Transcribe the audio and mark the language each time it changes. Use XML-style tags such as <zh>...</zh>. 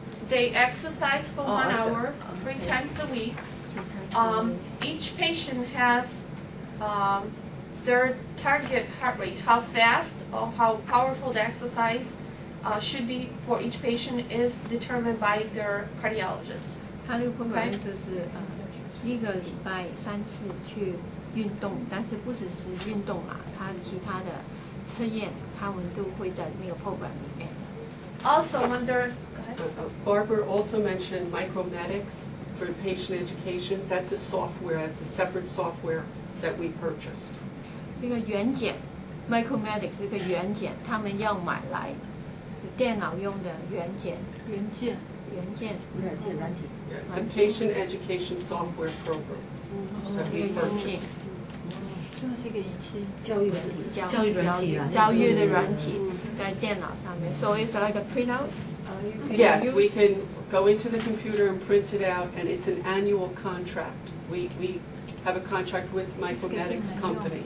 <en>They exercise for 1 hour, 3 times a week. Each patient has their target heart rate, how fast or how powerful the exercise should be for each patient is determined by their cardiologist.</en> <zh>他这个 program 就是1个礼拜3次去运动，但是不只是运动啦，他其他的测验他们都会在那个 program 里面。</zh> <en>Also, when they're Barbara also mentioned micromedics for patient education. That's a software. That's a separate software that we purchased.</en> <zh>这个元件 micromedics 这个元件，他们要买来电脑用的元件。软体。</zh> <en>It's a patient education software program that we purchased.</en> <zh>这是一个仪器，教育软体啦。教育的软体在电脑上面。</zh> <en>So it's like a printout. Yes, we can go into the computer and print it out, and it's an annual contract. We have a contract with Micromedics company.</en>